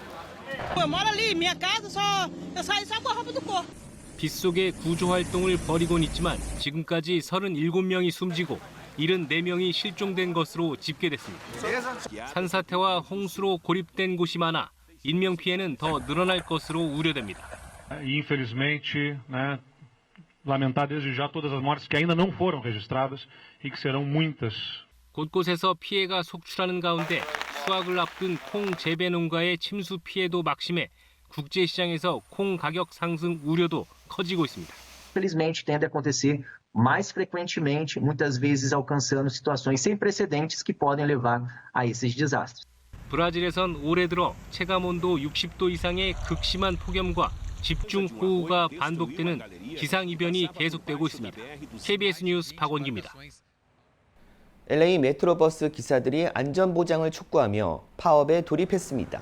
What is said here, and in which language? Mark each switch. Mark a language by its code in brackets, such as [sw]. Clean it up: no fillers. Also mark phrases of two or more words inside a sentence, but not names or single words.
[ko] 빗속에 구조활동을 벌이곤 있지만 지금까지 37명이 숨지고 74명이 실종된 것으로 집계됐습니다. 산사태와 홍수로 고립된 곳이 많아 인명피해는 더 늘어날 것으로 우려됩니다. [pt] Infelizmente, lamentar desde já todas as mortes que ainda não foram registradas e que serão muitas. [ko] 곳곳에서 피해가 속출하는 가운데 수확을 앞둔 콩 재배 농가의 침수 피해도 막심해 국제시장에서 콩 가격 상승 우려도 커지고 있습니다. [pt] Infelizmente, tende a acontecer mais frequentemente, muitas vezes alcançando situações sem precedentes que podem levar a esses desastres. [ko] 브라질에선 올해 들어 체감온도 60도 이상의 극심한 폭염과 집중호우가 반복되는 기상이변이 계속되고 있습니다. KBS 뉴스 박원기입니다. LA 메트로버스 기사들이 안전보장을 촉구하며 파업에 돌입했습니다.